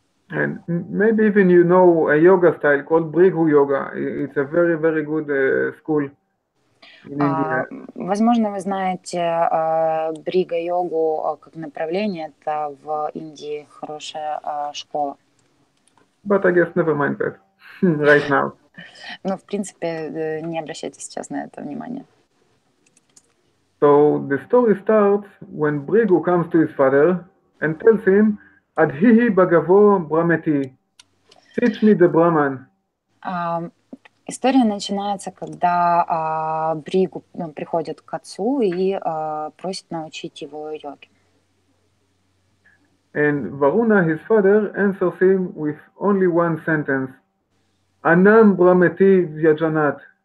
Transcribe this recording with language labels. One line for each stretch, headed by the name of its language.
English: And maybe even you know a yoga style called Bhrigu Yoga. It's a very, very good school in India.
Russian: Возможно, вы знаете брига-йогу как направление. Это в Индии хорошая школа.
English: But I guess never mind that right now.
Russian: Но, в принципе, не обращайте сейчас на это внимания.
English: So the story starts when Bhrigu comes to his father and tells him,
Sanskrit: Adhihi Bhagavo Brahmeti,
English: teach me the Brahman.
Russian: История начинается, когда Бригу приходит к отцу и просит научить его йоге.
English: And Varuna, his father, answers him with only one sentence,
Sanskrit: Anam Brahmeti Vyajanat.